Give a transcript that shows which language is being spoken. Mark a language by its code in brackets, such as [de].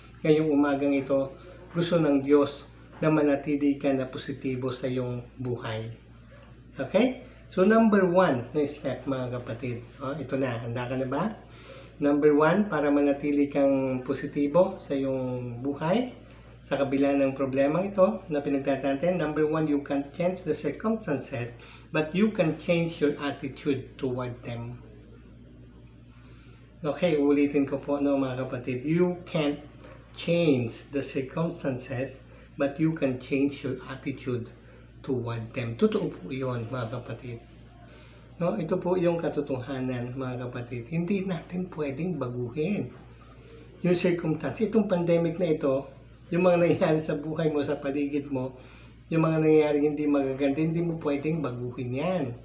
[tl] Ngayong umagang ito, gusto ng Diyos na manatili ka na positibo sa iyong buhay. Okay? So, number 1 na step, mga kapatid. Ito na, handa ka na ba? Number 1, para manatili kang positibo sa iyong buhay, sa kabila ng problema ito na pinagdadaanan natin. [en] Number 1, you can change the circumstances, but you can change your attitude toward them. Okay, [tl] ulitin ko po, no, mga kapatid. [en] You can't change the circumstances, but you can change your attitude toward them. [tl] Totoo po yun, mga kapatid. No, ito po yung katotohanan, mga kapatid. Hindi natin pwedeng baguhin yung circumstances. Itong pandemic na ito, yung mga nangyayari sa buhay mo, sa paligid mo, yung mga nangyayari hindi magaganda, hindi mo pwedeng baguhin yan.